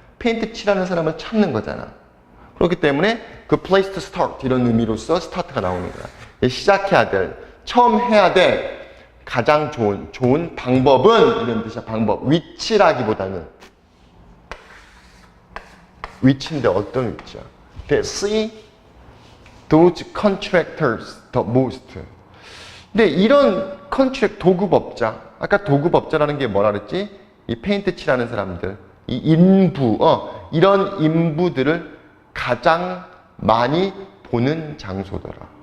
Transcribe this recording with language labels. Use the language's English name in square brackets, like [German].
[Korean] 페인트 칠하는 사람을 찾는 거잖아. 그렇기 때문에 그 [English] place to start [Korean] 이런 의미로서 스타트가 나오는 거야. 시작해야 될, 처음 해야 될 가장 좋은 방법은 이런 뜻이야. 방법. 위치라기보다는 위치인데 어떤 위치야? [English] They see those contractors the most. [Korean] 근데 이런 도급업자, 아까 도급업자라는 게 뭐라 그랬지? 이 페인트 칠하는 사람들, 이 인부, 이런 인부들을 가장 많이 보는 장소더라.